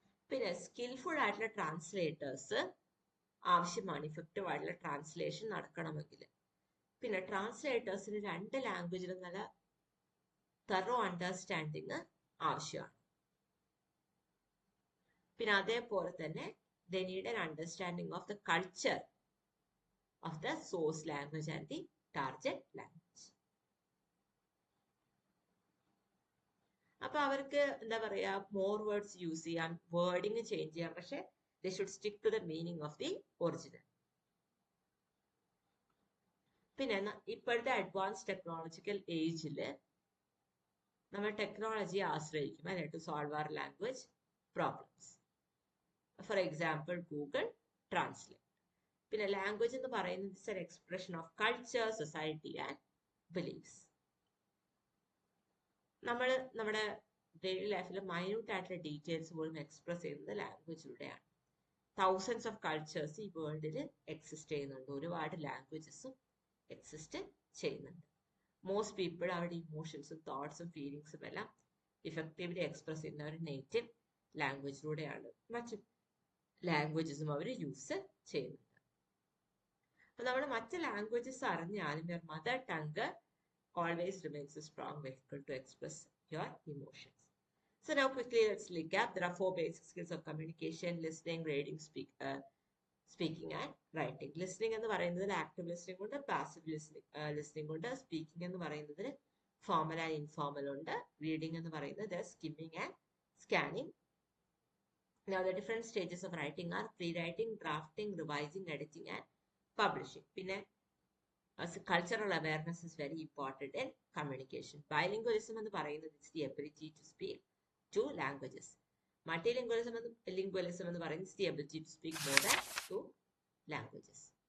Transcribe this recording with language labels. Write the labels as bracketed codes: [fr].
[ml] പിന്നെ സ്കിൽഫുൾ ആയിട്ടുള്ള ട്രാൻസ്ലേറ്റേഴ്സ് ആവശ്യമാണ് ഇഫക്റ്റീവ് ആയിട്ടുള്ള ട്രാൻസ്ലേഷൻ നടക്കണമെങ്കിൽ. പിന്നെ ട്രാൻസ്ലേറ്റേഴ്സിന് രണ്ട് ലാംഗ്വേജിലും നല്ല തറോ അണ്ടർസ്റ്റാൻഡിങ് ആവശ്യമാണ്. പിന്നെ അതേപോലെ തന്നെ [en] they need an understanding of the culture of the source language and the target language. [ml] അപ്പൊ അവർക്ക് എന്താ പറയാ മോർ വേർഡ്സ് യൂസ് ചെയ്യാം, വേർഡിങ് ചേഞ്ച് ചെയ്യാം, പക്ഷെ [en] they should stick to the meaning of the original. [ml] പിന്നെ ഇപ്പോഴത്തെ അഡ്വാൻസ് ടെക്നോളജിക്കൽ ഏജിൽ നമ്മൾ ടെക്നോളജിയെ ആശ്രയിക്കും അല്ലെ [en] To solve our language problems. For example Google translate. പിന്നെ language എന്ന് പറയുന്നത് it's an expression of culture, society and beliefs. [ml] നമ്മൾ നമ്മുടെ ഡെയിലി ലൈഫിൽ മൈന്യൂട്ട് ആയിട്ടുള്ള ഡീറ്റെയിൽസ് പോലും എക്സ്പ്രസ് ചെയ്യുന്നത് ലാംഗ്വേജിലൂടെയാണ്. തൗസൻഡ്സ് ഓഫ് കൾച്ചേഴ്സ് ഈ വേൾഡിൽ എക്സിസ്റ്റ് ചെയ്യുന്നുണ്ട്, ഒരുപാട് ലാംഗ്വേജസും എക്സിസ്റ്റ് ചെയ്യുന്നുണ്ട്. മോസ്റ്റ് പീപ്പിൾ അവരുടെ ഇമോഷൻസും തോട്ട്സും ഫീലിങ്സും എല്ലാം ഇഫക്റ്റീവ്ലി എക്സ്പ്രസ് ചെയ്യുന്ന ഒരു നേറ്റീവ് ലാംഗ്വേജിലൂടെയാണ്. മറ്റു ലാംഗ്വേജസും അവർ യൂസ് ചെയ്യുന്നുണ്ട്. അപ്പൊ നമ്മൾ മറ്റ് languages അറിഞ്ഞാലും [en] Your mother tongue always remains a strong vehicle to express your emotions. So now quickly let's recap. There are 4 basic skills of communication: listening, reading, speaking and writing. [ml] Listening എന്ന് പറയുന്നതിൽ active listening ഉണ്ട്, passive listening ഉണ്ട്. Speaking എന്ന് പറയുന്നതിൽ formal and informal ഉണ്ട്. Reading എന്ന് പറയുന്നത് skimming and scanning. [en] Now the different stages of writing are pre-writing, drafting, revising, editing and publishing. പിന്നെ cultural awareness is very important in communication. Bilingualism [ml] എന്ന് പറയുന്നത് [en] is the ability to speak 2 languages. Multilingualism [ml] എന്ന് പറയുന്നത് [en] is the ability to speak more than 2 languages.